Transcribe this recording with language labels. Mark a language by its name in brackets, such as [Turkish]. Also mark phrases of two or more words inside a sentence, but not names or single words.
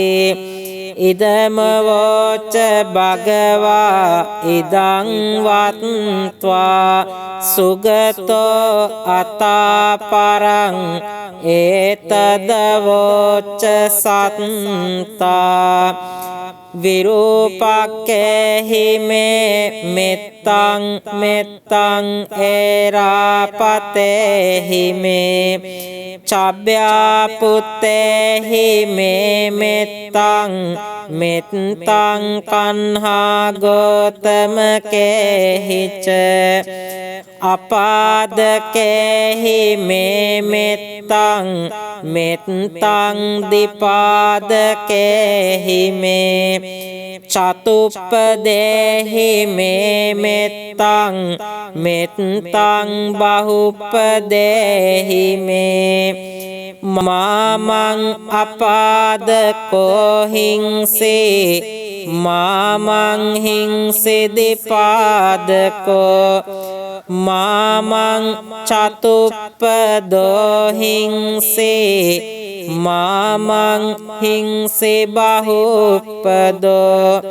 [Pali] ඉදමවෝච භගවා ඉදං වත්වා සුගතෝ අතාපරං ඒතදවෝච සත්තා විරූපක්කේහි මේ මෙත්තං මෙත්තං ඒරාපතේහි මේ චබ්භ්‍යාපුත්තේහි මේ මෙත්තං මෙත්තං කන්හා ගෝතමකේහිච අපාදකේහි මේ මෙත්තං මෙත්තං දිපාදකේහි මේ චතුප්පදේහි මේ මෙත්තං මෙත්තං බහුප්පදේහි මේ මාමං අපාදකෝ හිංසේ මාමං හිංසිදිපාදකෝ මාමං චතුප්පදෝ හිංසේ මාමං හිංසේ බහුප්පදෝ